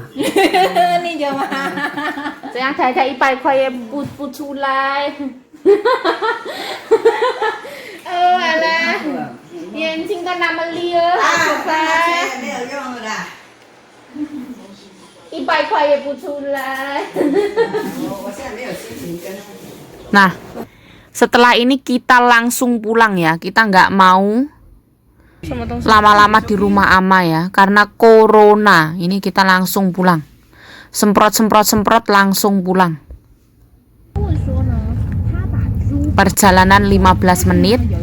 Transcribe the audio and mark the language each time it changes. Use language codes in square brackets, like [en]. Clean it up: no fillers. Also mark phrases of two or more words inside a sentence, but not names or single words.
[zh] 你就嘛，这样才100块也不出来。完了，眼睛都那么溜，好可怕。没有用了啦。 100块也不出来。我现在没有心情跟。 [id] Nah, setelah ini kita langsung pulang ya. Kita nggak mau lama-lama di rumah ama ya, karena corona. Ini kita langsung pulang. Semprot langsung pulang. Perjalanan 15 menit.